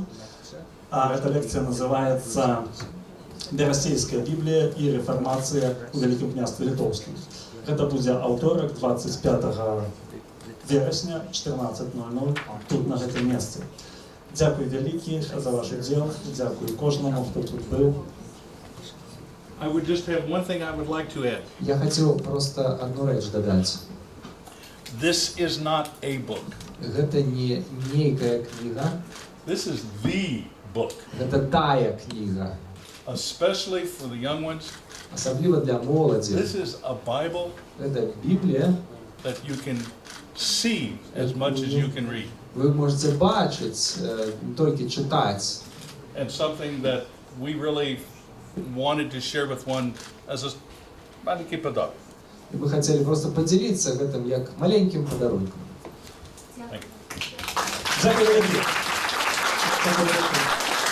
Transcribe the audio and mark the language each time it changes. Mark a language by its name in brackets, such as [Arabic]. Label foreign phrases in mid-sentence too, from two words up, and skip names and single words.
[Belarusian] Эта лекцыя называецца «Берасцейская Біблія і рэфармацыя ў Вялікім княстве Літоўскім». Гэта будзе аўторак 25 верасня 14:00 тут на гэтым месцы. Дзякуй вялікі за ваш удзел, дзякуй кожнаму, хто тут быў. [English] I would just have one thing I would like to add. [Belarusian] Я хацеў проста адну рэч дадаць. [English] This is not a book. [Belarusian] Гэта не нейкая кніга. [English] This is the book. [Belarusian] Гэта тая кніга. [English] Especially for the young ones. [Belarusian] Асабліва для моладзі. [English] This is a Bible. [Belarusian] Гэта Біблія. [English] That you can see as much as you can read. [Belarusian] Вы можете бачыць, толькі чытаць. [English] And something that we really wanted to share with one as a [Russian] маленький подарок. [Belarusian] І мы хацелі проста падзяліцца гэтым як маленькім падарункам. Дзякуй вялікі.